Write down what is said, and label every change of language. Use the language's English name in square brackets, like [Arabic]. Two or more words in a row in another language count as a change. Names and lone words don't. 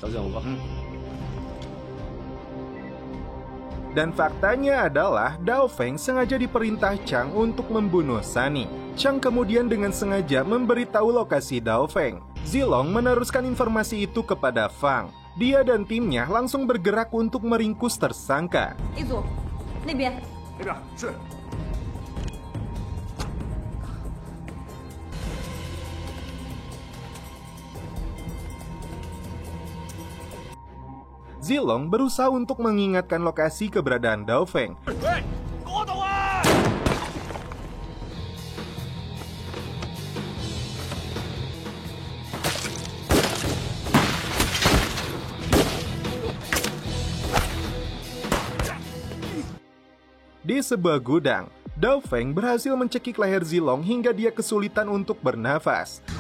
[Indonesian] Dan faktanya adalah Dao Feng sengaja diperintah Chang untuk membunuh Sunny. Chang kemudian dengan sengaja memberitahu lokasi Dao Feng. Zilong meneruskan informasi itu kepada Fang. Dia dan timnya langsung bergerak untuk meringkus tersangka. [Chinese] 一组，那边。那边是。 [Indonesian] Zilong berusaha untuk mengingatkan lokasi keberadaan Dao Feng. [Chinese] 喂，给我等啊！ [Indonesian] Di sebuah gudang, Dao Feng berhasil mencekik leher Zilong hingga dia kesulitan untuk bernafas.